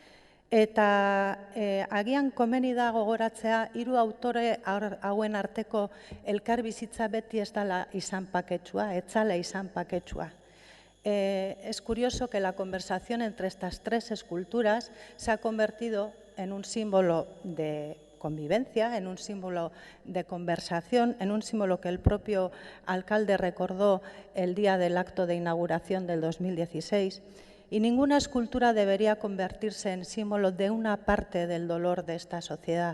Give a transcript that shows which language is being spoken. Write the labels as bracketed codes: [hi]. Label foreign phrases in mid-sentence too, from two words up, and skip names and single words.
[eu] Eta agian komeni da gogoratzea, 3 autore hauen arteko elkarbizitza beti ez dela izan paketsua, ez zala izan paketsua. [es] Es curioso que la conversación entre estas 3 esculturas se ha convertido en un símbolo de convivencia, en un símbolo de conversación, en un símbolo que el propio alcalde recordó el día del acto de inauguración del 2016, y ninguna escultura debería convertirse en símbolo de una parte del dolor de esta sociedad.